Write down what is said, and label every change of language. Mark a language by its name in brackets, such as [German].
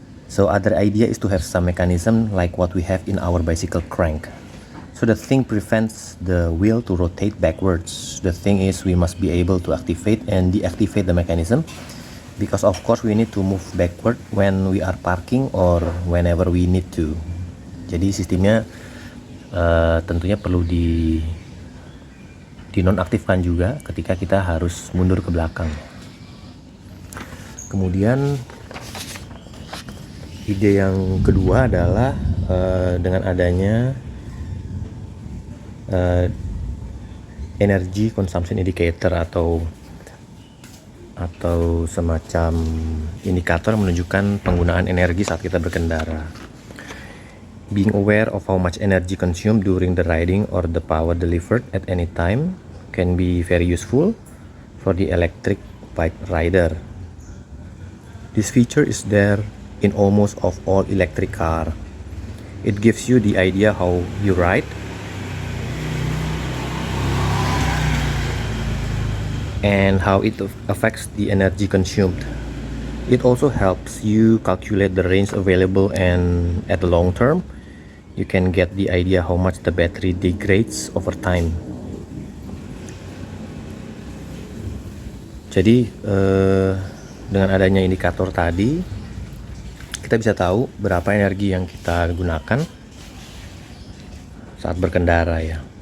[English] So other idea is to have some mechanism like what we have in our bicycle crank. So the thing prevents the wheel to rotate backwards. The thing is we must be able to activate and deactivate the mechanism, because of course we need to move backward when we are parking or whenever we need to. [Indonesian] Jadi sistemnya tentunya perlu dinonaktifkan juga ketika kita harus mundur ke belakang. Kemudian ide yang kedua adalah dengan adanya energy consumption indicator atau semacam indikator menunjukkan penggunaan energi saat kita berkendara. [English] Being aware of how much energy consumed during the riding or the power delivered at any time can be very useful for the electric bike rider. This feature is there in almost of all electric car. It gives you the idea how you ride and how it affects the energy consumed. It also helps you calculate the range available, and at the long term you can get the idea how much the battery degrades over time. [Indonesian] Jadi dengan adanya indikator tadi, kita bisa tahu berapa energi yang kita gunakan saat berkendara ya.